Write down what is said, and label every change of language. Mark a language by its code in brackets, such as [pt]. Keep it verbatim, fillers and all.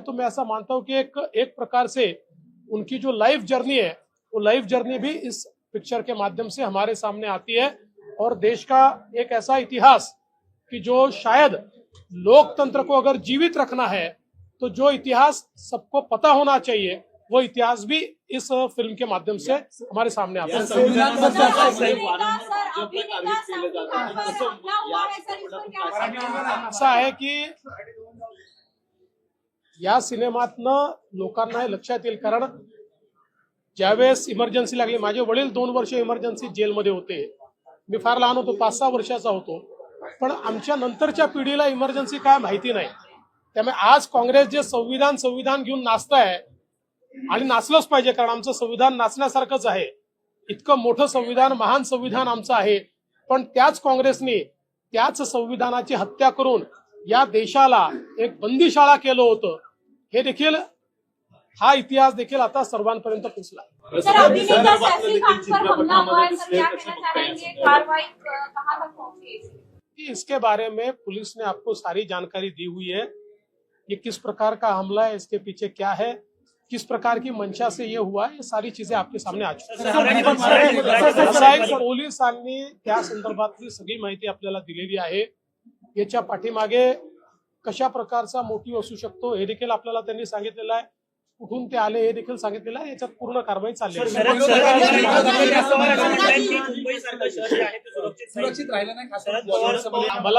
[hi] तो मैं ऐसा मानता हूं कि एक एक प्रकार से उनकी जो लाइफ जर्नी है वो लाइफ जर्नी भी इस पिक्चर के माध्यम से हमारे सामने आती है और देश का एक ऐसा इतिहास कि जो शायद लोकतंत्र को अगर जीवित रखना है तो जो इतिहास सबको पता होना चाहिए वो इतिहास भी इस फिल्म के माध्यम से हमारे सामने आता है. [mr] असं आहे की या सिनेमातनं लोकांना हे लक्षात येईल. कारण ज्यावेळेस इमर्जन्सी लागली माझे वडील दोन वर्ष इमर्जन्सी जेलमध्ये होते. मी फार लहान होतो, पाच सहा वर्षाचा होतो. पण आमच्या नंतरच्या पिढीला इमर्जन्सी काय माहिती नाही. त्यामुळे आज काँग्रेस जे संविधान संविधान घेऊन नाचत आहे आणि नाचलंच पाहिजे कारण आमचं संविधान नाचण्यासारखंच आहे. इतकं मोठं संविधान महान संविधान आमचं आहे. पण त्याच काँग्रेसने त्याच संविधानाची हत्या करून या देशाला एक बंदीशाळा केलं होतं. हे देखील हा इतिहास देखील आता सर्वांपर्यंत पोहोचला. [hi] सर अभिनेता सैफ खान पर हमला हुआ है, सर क्या कहना चाहेंगे, कार्रवाई कहां तक पहुंची है? इसके बारे में पुलिस ने आपको सारी जानकारी दी हुई है. ये किस प्रकार का हमला है, इसके पीछे क्या है, किस प्रकार की मंशा से ये हुआ, ये सारी चीजें आपके सामने आ चुकी. [mr] पोलिसांनी त्या संदर्भातली सगळी माहिती आपल्याला दिलेली आहे. याच्या पाठीमागे कशा प्रकारचा मोटिव्ह असू शकतो हे देखील आपल्याला त्यांनी सांगितलेलं आहे. कुठून ते आले हे देखील सांगितलेलं आहे. याच्यात पूर्ण कारवाई चालली आहे.